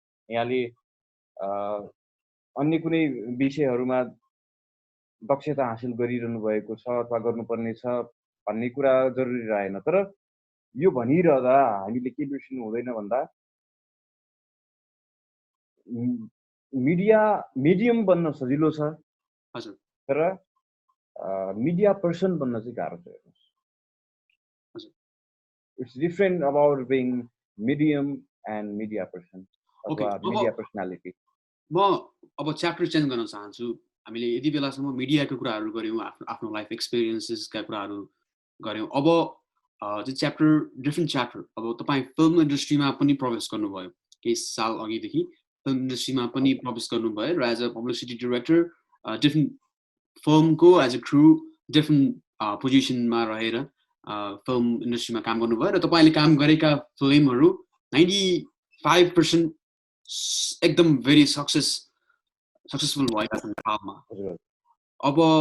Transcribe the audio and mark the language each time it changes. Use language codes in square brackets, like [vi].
[ne] यहाँले अन्य कुनै विषयहरूमा दक्षता हासिल गरिरहनु भएको छ अथवा गर्नुपर्ने छ भन्ने कुरा जरुरी रहेन। तर यो भनिरहँदा हामीले के बिर्सिनु हुँदैन भन्दा मिडियम बन्न सजिलो छ, तर मिडिया पर्सन बन्न चाहिँ गाह्रो छ। [en] It's different about being medium and media person अथवा media personality। [ne] म अब च्याप्टर चेन्ज गर्न चाहन्छु। हामीले यति बेलासम्म मिडियाको कुराहरू गऱ्यौँ, आफ्नो लाइफ एक्सपिरियन्सेसका कुराहरू गऱ्यौँ। अब त्यो च्याप्टर डिफ्रेन्ट च्याप्टर अब तपाईँ फिल्म इन्डस्ट्रीमा पनि प्रवेश गर्नुभयो केही साल अघिदेखि फिल्म इन्डस्ट्रीमा पनि प्रवेश गर्नुभयो र as a publicity director different फिल्मको एज अ क्रू डिफ्रेन्ट पोजिसनमा रहेर फिल्म इन्डस्ट्रीमा काम गर्नुभयो र तपाईँले काम गरेका फिल्महरू 95% एकदम भेरी सक्सेसफुल भएका छन् नेपालमा अब